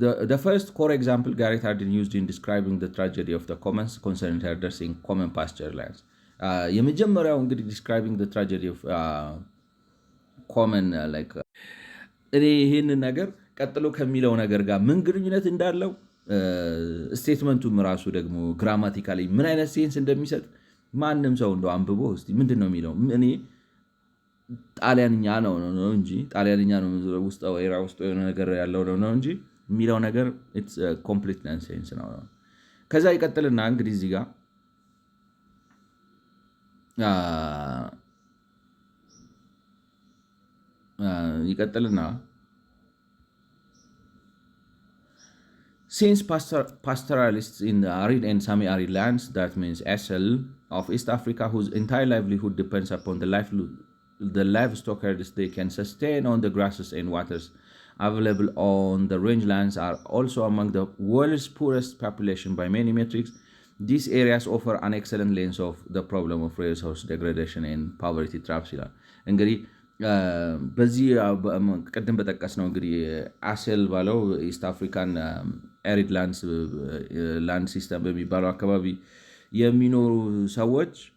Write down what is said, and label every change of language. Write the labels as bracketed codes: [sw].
[en] the first core example Garrett Hardin used in describing the tragedy of the commons concerned herders in common pasture lands [am] የመጀመሪያው እንግዲህ [en] describing the tragedy of common like [am] እኔ ይህንን ነገር ቀጥሎ ከሚለው ነገር ጋር ምን ግንኙነት እንዳለው ስቴትመንቱም ራሱ ደግሞ ግራማቲካሊ ምን አይነት ሴንስ እንደሚሰጥ ማንም ሰው እንደው አንብቦ እስቲ ምንድነው የሚለው እኔ ጣሊያንኛ ነው እንጂ ጣሊያንኛ ነው ውስጥ የሆነ ነገር ያለው ነው እንጂ የሚለው ነገር ኮምፕሊት ናንሴንስ ነው። ከዛ ይቀጥልና እንግዲህ እዚህ ጋር ይቀጥልና [en] since pastoralists in the arid and semi-arid lands, that means SL, of East Africa, whose entire livelihood depends upon the livestock herds they can sustain on the grasses and waters available on the rangelands, are also among the world's poorest population by many metrics. These areas offer an excellent lens of the problem of resource degradation and poverty traps [am] ይላል። እንግዲህ በዚህ ቀደም በጠቀስ ነው እንግዲህ አሴል ባለው ኢስት አፍሪካን ኤሪድ ላንድ ሲስተም በሚባለው አካባቢ የሚኖሩ ሰዎች